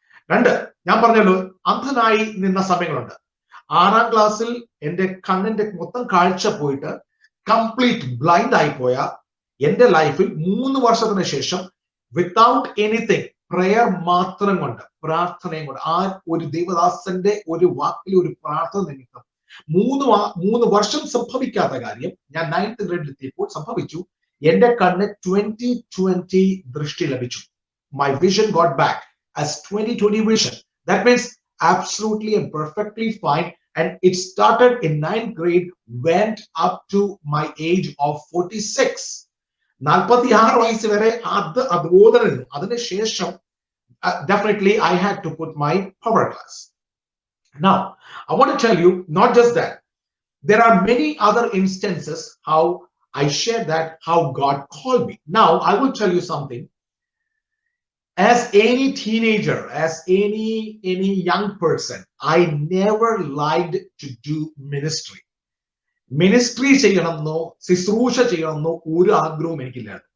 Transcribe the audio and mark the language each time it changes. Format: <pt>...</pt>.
<ml>2, ഞാൻ പറഞ്ഞല്ലോ അന്ധനായി നിന്ന സമയങ്ങളുണ്ട്. 6ാം ക്ലാസ്സിൽ എന്റെ കണ്ണിന്റെ മൊത്തം കാഴ്ച പോയിട്ട് കംപ്ലീറ്റ് ബ്ലൈൻഡ് ആയി പോയ എന്റെ ലൈഫിൽ 3 വർഷത്തിന് ശേഷം</ml> <en>without anything,</en> <ml>പ്രയർ മാത്രം കൊണ്ട്, പ്രാർത്ഥനയും കൊണ്ട്, ആ ഒരു ദൈവദാസന്റെ ഒരു വാക്കിൽ ഒരു പ്രാർത്ഥന നിമിത്തം 3 വർഷം സംഭവിക്കാത്ത കാര്യം ഞാൻ 9th ഗ്രേഡിൽ എത്തിയപ്പോൾ സംഭവിച്ചു. എന്റെ കണ്ണ് 20/20 ദൃഷ്ടി ലഭിച്ചു.</ml> <en>My vision got back as 20/20 vision. That means absolutely and perfectly fine. And it started in 9th grade, went up to my age of 46.</en> <ml>46 വയസ്സ് വരെ അതുപോലെ നിന്നു. അതിനുശേഷം</ml> <en>definitely I had to put my power glass. Now, I want to tell you, not just that, there are many other instances how I share that, how God called me. Now, I will tell you something. As any teenager, as any young person, I never liked to do ministry.</en> <ml>Ministry ചെയ്യണമെന്നോ ശുശ്രൂഷ ചെയ്യണമെന്നോ ഒരു ആഗ്രഹവും എനിക്കില്ലായിരുന്നു.</ml>